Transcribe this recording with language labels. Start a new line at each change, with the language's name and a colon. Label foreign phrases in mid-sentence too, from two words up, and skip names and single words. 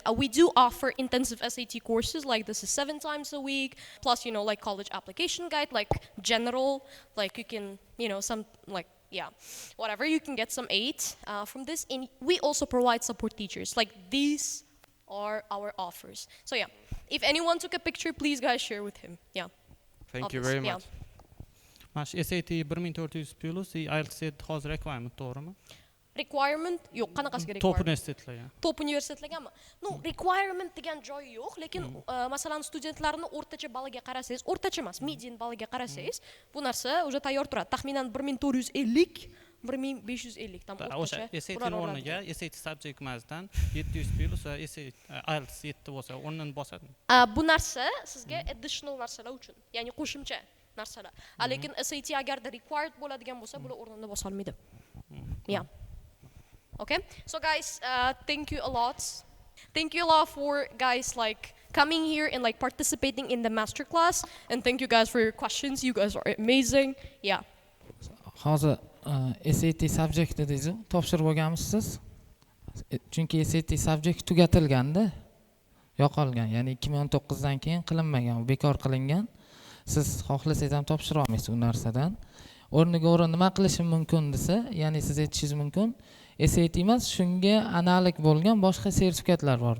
English: We do offer intensive SAT courses, like this is 7 times a week, plus like college application guide, like general, like you can, some like, yeah, whatever, you can get some aid from this. And we also provide support teachers. Like these are our offers. So yeah, if anyone took a picture, please guys share with him. Yeah. Thank you very much.
Uzbek: Mash SAT 1400 plus IELTS hozir requirement to'g'rimi? Requirement yo'q, qanaqasiga Top requirement? universitetlarga. Top universitetlargami? No, requirement degan joyi yo'q, lekin masalan studentlarni o'rtacha baliga qarasangiz, o'rtacha emas, median baliga qarasangiz, bu narsa o'sha tayyor turadi. Taxminan 1450 1550 tam o'rtacha. O'sha SAT o'rniga SAT subject mathdan 700 plus va IELTS 7 bo'lsa, o'rnini bosadi. Bu narsa sizga additional narsalar uchun, ya'ni qo'shimcha narsalar. Lekin SAT agarda required bo'ladigan bo'lsa, bular o'rnini bosa olmaydi.
English: Yeah. Okay, so guys, thank you a lot. Thank you a lot for guys like coming here and like participating in the master class, and thank you guys for your questions. You guys are amazing. Yeah.
Uzbek: Hozir SAT subject dedingiz, topshirib olganmisiz? Chunki SAT subject tugatilganda, yo'qolgan, ya'ni 2019 dan keyin qilinmagan, bekor qilingan. Siz xohlasangiz ham topshira olmaysiz u narsadan. O'rniga nima qilishim mumkin desa, ya'ni siz aytishingiz mumkin, SAT emas, shunga analog bo'lgan boshqa sertifikatlar bor.